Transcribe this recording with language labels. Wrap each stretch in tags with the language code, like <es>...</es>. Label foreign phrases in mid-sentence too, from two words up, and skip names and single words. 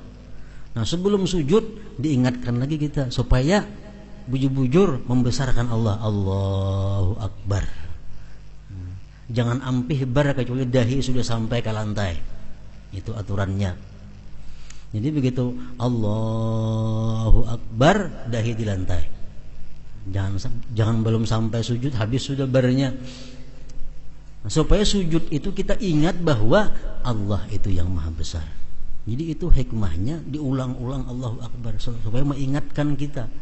<id>Nah, sebelum sujud diingatkan lagi kita supaya bujur-bujur membesarkan Allah.</id> <ar>الله أكبر.</ar> <id>Jangan ampih bar kecuali dahi sudah sampai ke lantai. Itu aturannya. Jadi begitu</id> <ar>الله أكبر,</ar> <id>dahi di lantai. Jangan belum sampai sujud habis sudah barnya. Nah, supaya sujud itu kita ingat bahwa Allah itu yang Maha Besar. Jadi itu hikmahnya diulang-ulang</id> <ar>الله أكبر</ar> <id>supaya mengingatkan kita.</id>